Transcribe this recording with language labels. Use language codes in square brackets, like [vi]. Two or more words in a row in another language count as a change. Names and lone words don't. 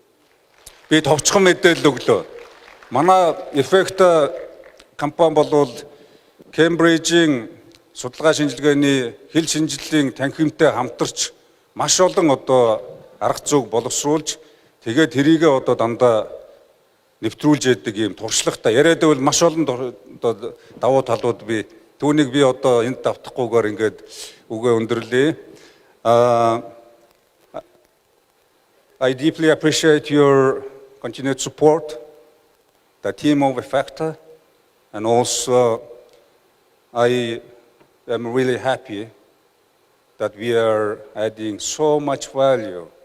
[mn] Би товчхон мэдээлэл өглөө. Манай Effecta компани болвол Кембрижийн судалгаа шинжилгээний хэл шинжиллийн танхимтай хамтарч маш олон одоо арга зүйг боловсруулж тэгээд тэрийгээ одоо дандаа нэвтрүүлж яадаг юм туршлагатай яриад байвал маш олон одоо давуу талууд би түүнийг би одоо энд давтахгүйгээр ингээд үгээ өндөрлөе. [en] I deeply appreciate your continued support, the team of Effecta, and also I am really happy that we are adding so much value